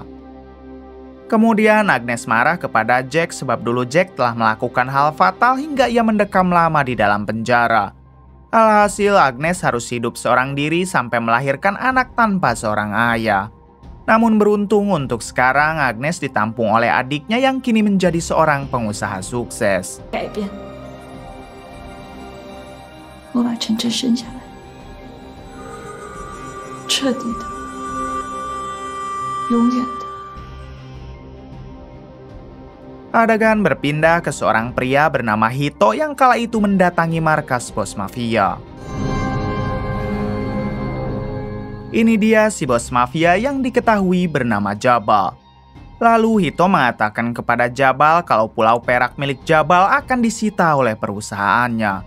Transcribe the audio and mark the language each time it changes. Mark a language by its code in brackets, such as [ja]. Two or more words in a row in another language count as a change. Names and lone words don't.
[id] Kemudian Agnes marah kepada Jack sebab dulu Jack telah melakukan hal fatal hingga ia mendekam lama di dalam penjara. Alhasil Agnes harus hidup seorang diri sampai melahirkan anak tanpa seorang ayah. Namun beruntung untuk sekarang Agnes ditampung oleh adiknya yang kini menjadi seorang pengusaha sukses. [zh] 我把晨晨生下来，彻底的，永远的。 [id] Adegan berpindah ke seorang pria bernama Hito yang kala itu mendatangi markas bos mafia. Ini dia si bos mafia yang diketahui bernama Jabal. Lalu Hito mengatakan kepada Jabal kalau pulau perak milik Jabal akan disita oleh perusahaannya.